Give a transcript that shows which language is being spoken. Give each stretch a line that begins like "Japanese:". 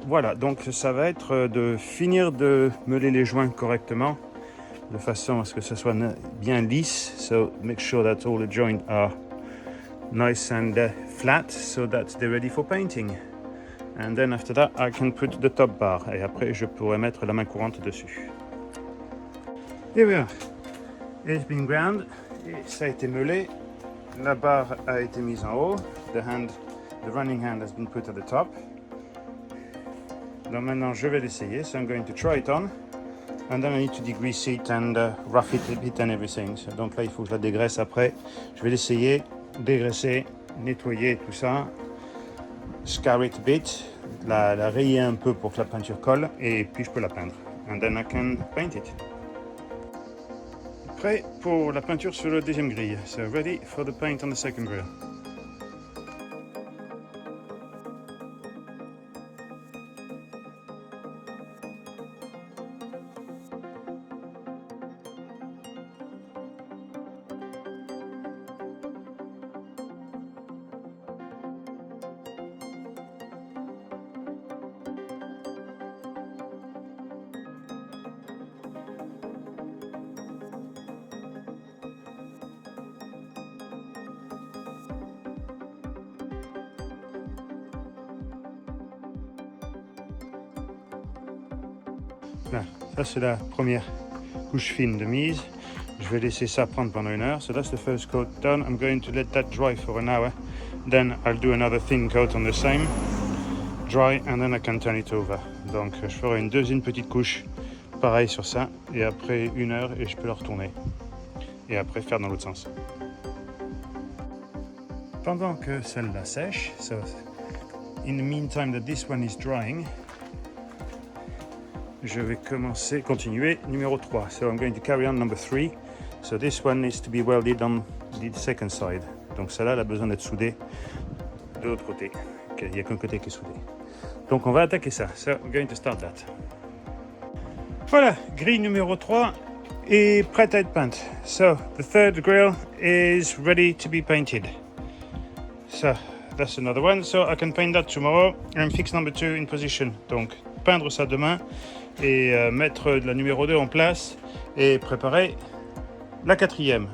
French: Voilà, donc ça va être de finir de meuler les joints correctement, de façon à ce que ça soit bien lisse.
English: So, make sure that all the joints are nice and flat, so that they're ready for painting. And then after that, I can put the top bar.
French: Et après, je pourrai mettre la main courante dessus.
English: Here we are. It's been ground.
French: Et ça a été meulé. La barre a été mise en haut.
English: The running hand has been put at the top.
French: Donc maintenant, je vais l'essayer.
English: So I'm going to try it on. And then I need to degrease it and rough it a bit and everything.
French: So, donc là, il faut que je la dégraisse après. Je vais l'essayer, dégraisser, nettoyer tout ça.
English: Scar it a bit.
French: La rayer un peu pour que la peinture colle. Et puis, je peux la peindre.
English: And then I can paint it.
French: Prêt pour la peinture sur le deuxième grille.
English: So ready for the paint on the second grill.
French: Là, ça c'est la première couche fine de mise. Je vais laisser ça prendre pendant 1 heure.
English: So that's the first coat done. I'm going to let that dry for an hour. Then I'll do another thin coat on the same. Dry and then I can turn it over.
French: Donc je ferai une deuxième petite couche pareil sur ça. Et après 1 heure et je peux la retourner. Et après faire dans l'autre sens. Pendant que celle-là sèche,
English: so in the meantime that this one is drying,
French: je vais continuer numéro 3.
English: So I'm going to carry on number 3. So this one needs to be welded on the second side.
French: Donc celle-là, elle a besoin d'être soudée de l'autre côté. Okay, il n'y a qu'un côté qui est soudé. Donc on va attaquer ça.
English: So we're going to start that.
French: Voilà, grille numéro 3 est prête à être peinte.
English: So the third grill is ready to be painted. So that's another one. So I can paint that tomorrow and fix number 2 in position.
French: Donc peindre ça demain et mettre la numéro 2 en place et préparer la 4e.